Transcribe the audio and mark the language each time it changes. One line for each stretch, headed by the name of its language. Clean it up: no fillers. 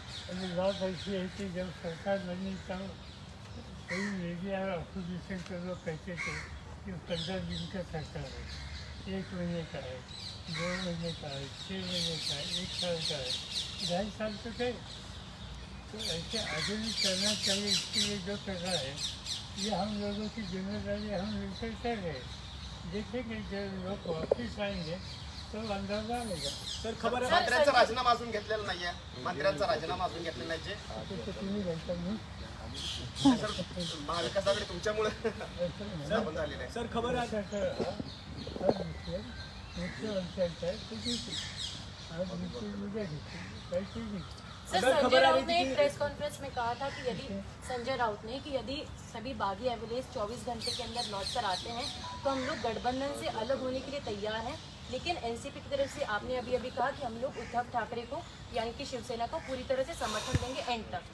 Hindi: अभी बात ऐसी है कि जब सरकार बनी तब कई मीडिया और अपोजिशन के लोग कहते थे कि 15 दिन का सरकार है, 1 महीने का है, 2 महीने का है, 6 महीने का है, 1 साल का है, 2.5 साल तो गए। तो ऐसे आगे भी करना चाहिए। इसके लिए जो कर रहा है ये हम लोगों की जिम्मेदारी हम मिलकर कर रहे हैं। देखेंगे जब लोग वापस आएंगे तो अंदाजा आएगा। सर खबर है
Marathi: मंत्र्यांचा राजीनामा अजून घेतलेला नाहीये। मंत्र्यांचा राजीनामा अजून घेतलेला नाही। तो तुम्ही घ्यायचा नाही, सर महाविकास आघाडी तुमच्यामुळे स्थापन झालेली आहे।
Hindi: सर खबर है
Marathi: हर विषय मुख्यमंत्र्यांचा आहे तो घेतील। आज विषय उद्या घेतील, काहीतरी घेतील।
Hindi: सर संजय राउत ने एक प्रेस कॉन्फ्रेंस में कहा था कि यदि संजय राउत ने कि यदि सभी बागी एविडेंस 24 घंटे के अंदर लौट कर आते हैं तो हम लोग गठबंधन से अलग होने के लिए तैयार हैं। लेकिन एनसीपी की तरफ से आपने अभी अभी कहा कि हम लोग उद्धव ठाकरे को यानी कि शिवसेना को पूरी तरह से समर्थन देंगे एंड तक।